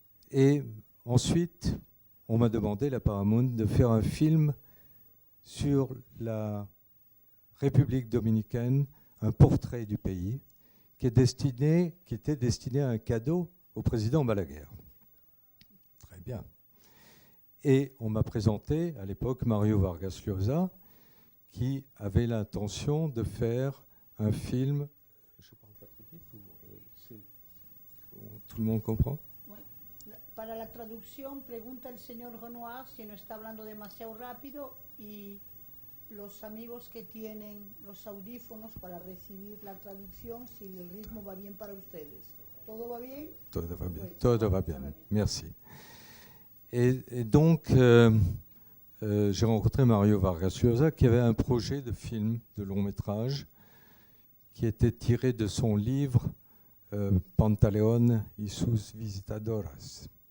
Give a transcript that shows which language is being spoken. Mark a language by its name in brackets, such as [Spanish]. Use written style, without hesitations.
[French] Et ensuite, on m'a demandé, la Paramount, de faire un film sur la République dominicaine, un portrait du pays, qui était destiné à un cadeau au président Balaguer. Très bien. Et on m'a présenté, à l'époque, Mario Vargas Llosa, qui avait l'intention de faire un film, Tout le monde comprend? [Spanish] Para la traducción, pregunta el señor Renoir si no está hablando demasiado rápido y los amigos que tienen los audífonos para recibir la traducción, si el ritmo va bien para ustedes. ¿Todo va bien? [French] Tout va bien. Oui. Tout va bien. Merci. Et donc, j'ai rencontré Mario Vargas Llosa qui avait un projet de film, de long métrage, qui était tiré de son livre Pantaleón y sus visitadoras.